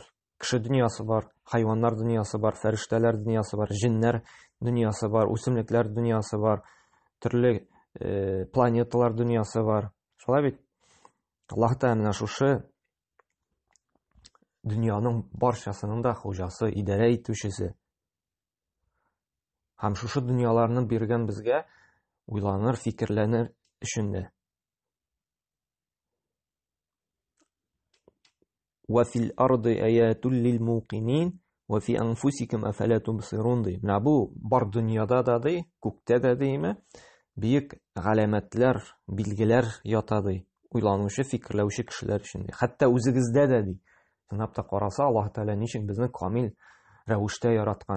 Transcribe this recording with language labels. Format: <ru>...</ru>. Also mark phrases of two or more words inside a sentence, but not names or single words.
<tt>Кеше дөньясы бар, хайваннар дөньясы бар, фәрештәләр дөньясы бар, җиннәр дөньясы бар, үсемлекләр дөньясы бар, төрле планеталар дөньясы бар. Шулай бит. Аллаһ Тәгалә менә шушы дөньяның барчасының да хуҗасы, идарә итүчесе. Һәм шушы дөньяларны биргән безгә уйланыр, фикерләнер өчен дә.</tt> <ar>وفي الأرض آيات للموقنين وفي أنفسكم أفلا تبصرون.</ar> <tt>Менә бу бар дөньяда да ди, күктә дә диме, бик галәмәтләр, билгеләр ята ди. Уйланучы, фикерләүче кешеләр өчен ди. Хәтта үзегездә дә ди. Сынап та караса, Аллаһ Тәгалә ничек безне камил рәвештә яраткан.</tt>